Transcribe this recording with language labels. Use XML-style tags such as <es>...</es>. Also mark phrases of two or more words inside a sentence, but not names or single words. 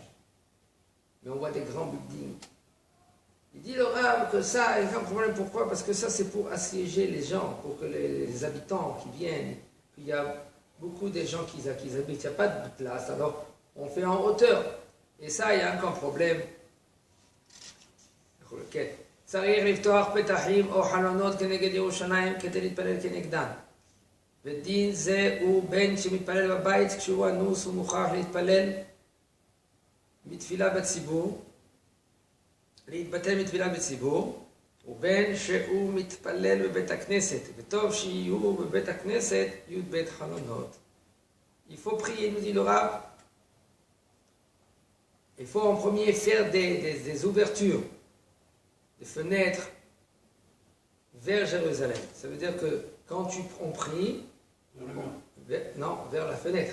<fr>Mais on voit des grands buildings. Il dit le Rav que ça, il n'y a pas de problème. Pourquoi? Parce que ça, c'est pour assiéger les gens, pour que les habitants qui viennent, il y a beaucoup de gens qui habitent, il n'y a pas de place, alors on fait en hauteur. Et ça, il y a encore un problème.</fr> <he>צריך לפתוח פתחים או חלונות כנגד ירושלים כדי להתפלל כנגדן. ודין זה הוא בין שמתפלל בבית כשהוא אנוס ומוכרח להתפלל מתפילה בציבור, להתבטל מתפילה בציבור, ובין שהוא מתפלל בבית הכנסת, וטוב שיהיו בבית הכנסת י"ב חלונות.</he> <fr>Il faut prier, nous dit le Rav. Il faut en premier faire des ouvertures, des fenêtres vers Jérusalem. Ça veut dire que quand on prie, vers la fenêtre.</fr>